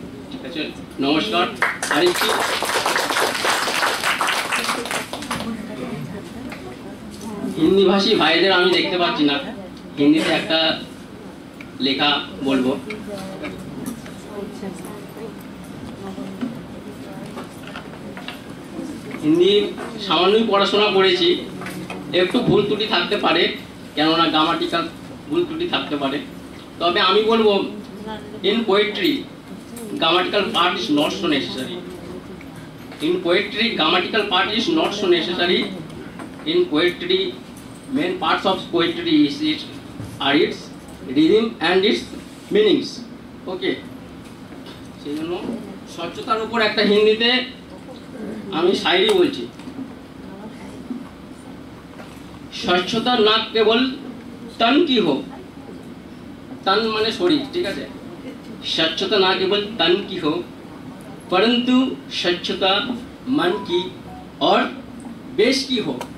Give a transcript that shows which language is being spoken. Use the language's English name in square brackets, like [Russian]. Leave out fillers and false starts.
[Bangla] ঠিক আছে, নমস্কার। আরেকটি হিন্দি ভাষী ভাইদের আমি দেখতে পাচ্ছি না, হিন্দিতে একটা লেখা বলবো। হিন্দি সামান্যই পড়াশোনা করেছি, একটু ভুল ত্রুটি থাকতে পারে, কেননা গ্রামাটিক্যাল ভুল ত্রুটি থাকতে পারে। তবে আমি বলবো, [English] In poetry grammatical part is not so necessary. In poetry, grammatical part is not so necessary. In poetry, main parts of poetry are its rhythm and its meanings. Okay. [Bangla] সেই জন্য স্বচ্ছতার উপর একটা হিন্দিতে আমি শায়রি বলছি। [Hindi] স্বচ্ছতা না কেবল तन की हो, तन माने शरीर, ठीक है। स्वच्छता ना केवल तन की हो, परंतु स्वच्छता मन की और बेश की हो।